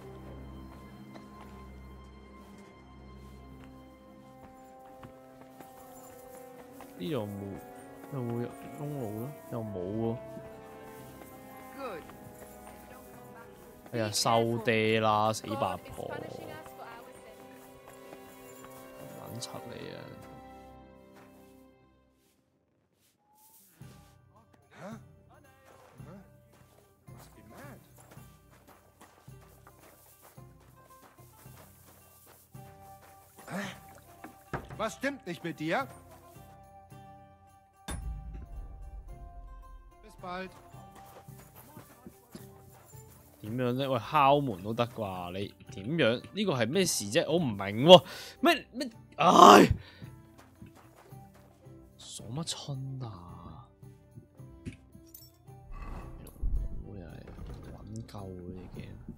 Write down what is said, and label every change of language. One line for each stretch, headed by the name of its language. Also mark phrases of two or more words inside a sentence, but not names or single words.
Cantonese: 呢度冇，有冇窿路咧？又冇喎。哎呀，收爹啦，死八婆！撚柒你啊！
German: Was stimmt nicht mit dir? Bis bald.
Cantonese: 點樣咧？喂，敲門都得啩？你點樣？呢個係咩事啫？我唔明喎。咩？唉，鎖乜春啊？老母又係揾鳩嗰啲 game。